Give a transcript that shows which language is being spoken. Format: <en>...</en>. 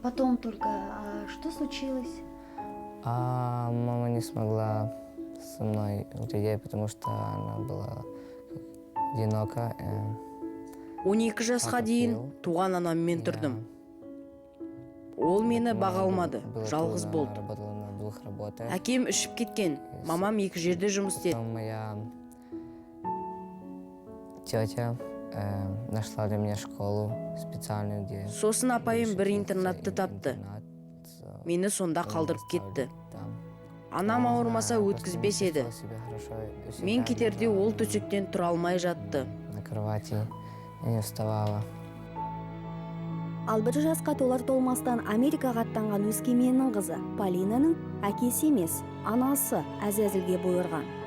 <ru>Потом только, что случилось? Мама не смогла со мной людей, потому что она была одинока.</ru> <kk>12 жасқа дейін туған анаммен тұрдым. Ол мені баға алмады, жалғыз болды. Әкем ішіп кеткен, мамам 2 жерде жұмыс істеді.</kk> <ru>Моя тетя нашла для меня школу специальную, где...</ru> <kk>Сосын апайым бір интернатты тапты. Мені сонда қалдырып кетті. Анам ауырмаса өткізбес еді. Мен кетерде ол төсектен тұра алмай жатты.</kk> <ru>На кровати не вставала.</ru> <kk>Ал 1 жасқа толар толмастан Америкаға аттанған өскеменнің қызы Полинаның әкесі емес, анасы әзәзілге бұйырған.</kk>